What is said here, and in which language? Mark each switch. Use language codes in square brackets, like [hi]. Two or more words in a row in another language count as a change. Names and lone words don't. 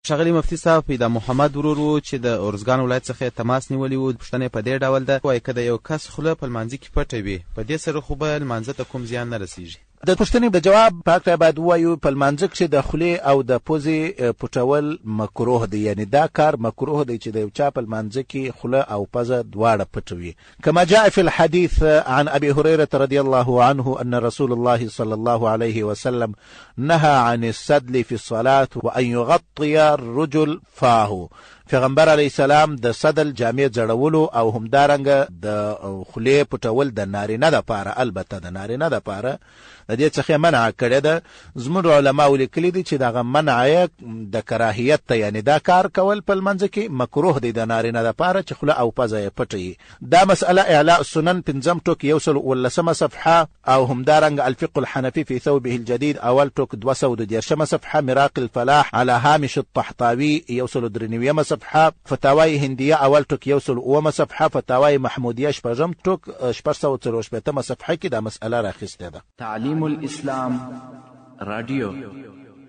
[ps] ښاغلي مفتي صاحب، پیدا محمد ورور چې د ارزګان ولایت څخه تماس نیولی و، پوښتنه په دې ډول ده، وایي که د یو کس خوله په لمانځه کې پټه وي، په دې سره خو به لمانځه ته کوم زیان نه رسیږي؟ د پوښتنې د جواب پاک باید ووایو په لمانځه کښې د خولې او د پوزې پټول مکروه دی، یعنی دا کار مکروه دی چې د یو چا په لمانځه کې خوله او پزه دواړه پټوي. [ar] كما جاء في الحديث عن أبي هريرة رضي الله عنه أن رسول الله صلى الله عليه وسلم نهى عن السدل في الصلاة وأن يغطي الرجل فاه. [ps] پیغمبر [ar] علیه السلام [ps] د سدل جامې ځړولو او همدارنګه د خولې پټول د نارینه دپاره، البته د نارینه دپاره د دې څخه منع کړې ده. زموږ علماو لیکلي دي چې دغه منع یې د کراهیت ته، یعنی دا کار کول په لمانځه کې مکروه دی د نارینه دپاره چې خوله او پزه یې پټوي. دا مسأله اعلاء السنن 5 ټوک 119 صفحه او همدارنګه الفقه الحنفي في ثوبه الجديد اول ټوک 213 صفحه، مراق الفلاح على هامش الطحطاوي 193 صفحه، فتاوی هندیه اول ټوک 109 صفحه، فتاوی محمودیه 4 ټوک 448 صفحه کې دا مسأله راخسته ده. تعلیم الاسلام رادیو